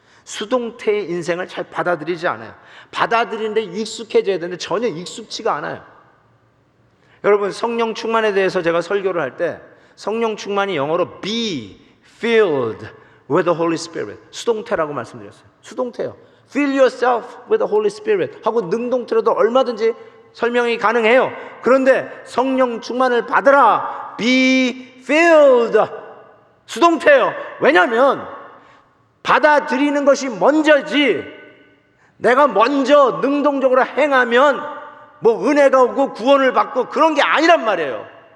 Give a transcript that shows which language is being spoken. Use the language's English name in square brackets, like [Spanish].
[Korean] 수동태의 인생을 잘 받아들이지 않아요. 받아들이는데 익숙해져야 되는데 전혀 익숙치가 않아요. 여러분, 성령 충만에 대해서 제가 설교를 할 때 성령 충만이 영어로 [English] be filled with the Holy Spirit, [Korean] 수동태라고 말씀드렸어요. 수동태요. [English] Fill yourself with the Holy Spirit [Korean] 하고 능동태로도 얼마든지 설명이 가능해요. 그런데 성령 충만을 받으라, [English] be filled, [Korean] 수동태예요. 왜냐하면 받아들이는 것이 먼저지, 내가 먼저 능동적으로 행하면 뭐 은혜가 오고 구원을 받고 그런 게 아니란 말이에요.